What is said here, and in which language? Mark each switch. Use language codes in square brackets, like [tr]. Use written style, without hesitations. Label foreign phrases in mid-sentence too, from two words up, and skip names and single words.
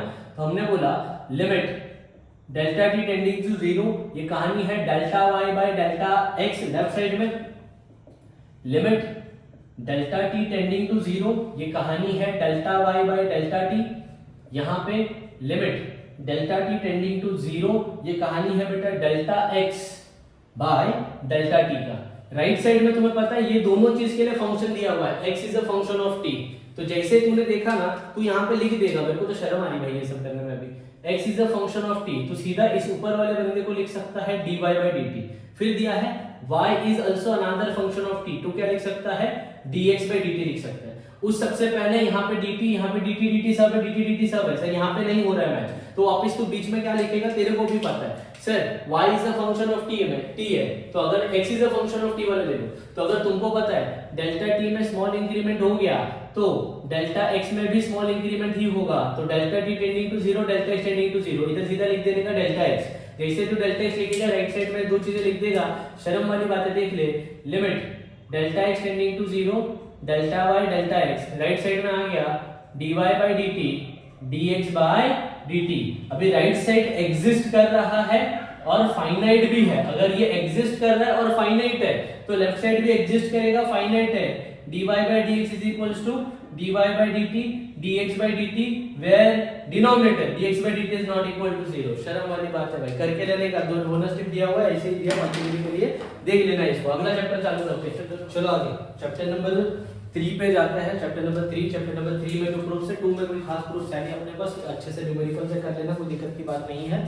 [hi] तो हमने बोला [en] limit delta t tending to 0, [hi] ये कहानी है [en] delta y by delta x left side [hi] में, [en] limit delta t tending to 0, [hi] ये कहानी है [en] delta y by delta t, [hi] यहां पे [en] limit delta t tending to 0, [hi] ये कहानी है बेटा [en] delta x by delta t [hi] का। [en] right side [hi] में तुम्हें पता है ये दोनों चीज के लिए फंक्शन दिया हुआ है, [en] x is a function of t. [hi] तो जैसे तूने देखा ना, तू यहाँ पे लिख देगा, मेरे को तो शर्म आ रही भाई ये सब करने में अभी, [en] x is a function of t, [hi] तो सीधा इस ऊपर वाले बंदे को लिख सकता है [en] dy by dt। [hi] फिर दिया है [en] y is also another function of t, [hi] तो क्या लिख सकता है, [en] dx by dt [hi] लिख सकता है। उस सबसे पहले यहाँ पे dt, यहाँ पे [en] dt dt [hi] सब है, [en] dt dt [hi] सब है, सर यहाँ पे नहीं हो रहा है मैच, तो वापस तू बीच में क्या लिखेगा, तेरे को भी पता है सर [en] y is a function of t [hi] में t है, तो अगर [en] x is a function of t [hi] वाला ले लो, तो अगर तुमको पता है [en] delta t [hi] में [en] small increment [hi] हो गया तो [en] delta x [hi] में भी [en] small increment [hi] ही होगा, तो [en] delta t tending to 0, delta x tending to 0, [hi] इधर सीधा लिख देने का [en] delta x. [hi] जैसे तू [en] delta x [hi] लिखेगा [en] right side [hi] में 2 चीजें लिख देगा, शर्म वाली बात है, देख ले, [en] limit delta x tending to 0, delta y delta x, right side [hi] में आ गया [en] dy by dt dx by dt। [hi] अभी [en] right side exist [hi] कर रहा है और फाइनाइट भी है, अगर ये एग्जिस्ट कर रहा है और फाइनाइट है तो [en] left side [hi] भी एग्जिस्ट करेगा, फाइनाइट है, [en] dy by dx is equals to dy by dt dx by dt where denominator dx by dt is not equal to 0। [hi] शर्म वाली बात है भाई, करके लेने का, 2 [en] bonus tip [hi] दिया हुआ है, ऐसे ही दिया बाकी के लिए देख लेना इसको। अगला चैप्टर चालू करते हैं, चलो आगे, [en] chapter number 3 [hi] पे जाते हैं, [en] chapter number 3. chapter number 3 [hi] में जो प्रूफ है, 2 में कोई खास प्रूफ है नहीं अपने पास, अच्छे से न्यूमेरिकल से कर लेना, कोई दिक्कत की बात नहीं है।